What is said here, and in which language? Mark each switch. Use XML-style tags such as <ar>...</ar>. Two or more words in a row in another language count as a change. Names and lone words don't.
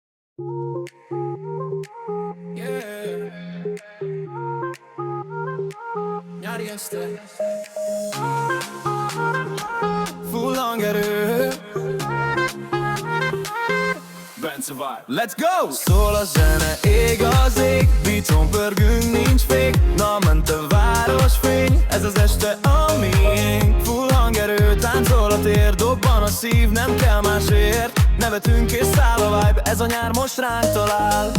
<en>Yeah.</en> <hu>Nyári este. Full hangerő. Bence vibe.</hu> <en>Let's go!</en> <hu>Szól a zene, ég az ég, beaton pörgünk, nincs fék. Na ment a városfény, ez az este a miénk. Full hangerő, táncol a tér, dobban a szív, nem kell másért. Nevetünk és száll a vibe, ez a nyár most ránk talál.</hu>